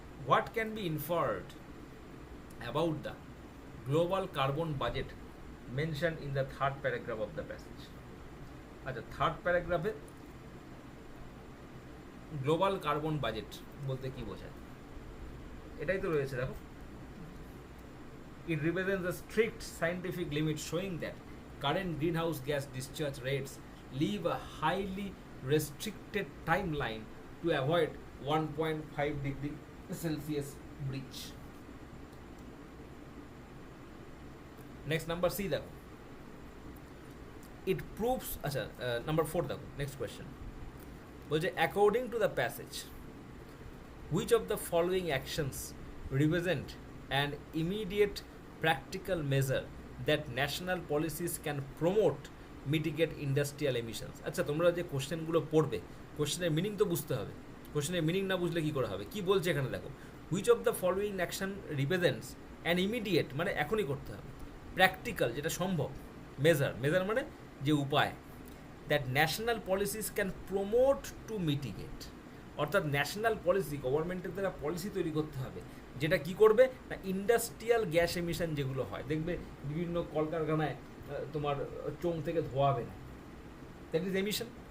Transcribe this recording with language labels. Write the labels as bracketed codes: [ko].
[en] What can be inferred about the global carbon budget mentioned in the 3rd paragraph of the passage? [bn] আচ্ছা, 3rd প্যারাগ্রাফে global carbon budget বলতে কি বোঝায় এটাই তো রয়েছে। [en] দেখো, it represents a strict scientific limit showing that current greenhouse gas discharge rates leave a highly restricted timeline to avoid 1.5 degree Celsius breach. Next, number C দেখো, it proves, আচ্ছা number 4 দেখো, next question বলছে according to the passage, which of the following actions represent an immediate practical measure that national policies can promote mitigate industrial emissions? [bn] আচ্ছা, তোমরা যে কোশ্চেনগুলো পড়বে, কোশ্চেনের মিনিং তো বুঝতে হবে, কোশ্চেনের মিনিং না বুঝলে কি করে হবে? কি বলছে এখানে দেখো, [en] which of the following action represents an immediate [bn] মানে এখনই করতে হবে, প্র্যাকটিক্যাল যেটা সম্ভব, মেজার মানে যে উপায়, [en] that national policies can promote to mitigate, [bn] অর্থাৎ ন্যাশনাল পলিসি, গভর্নমেন্টের দ্বারা পলিসি তৈরি করতে হবে যেটা কি করবে না, ইন্ডাস্ট্রিয়াল গ্যাস এমিশন যেগুলো হয়, দেখবে বিভিন্ন কলকারখানায় তোমার চোং থেকে ধোয়াবে না, [en] That is emission.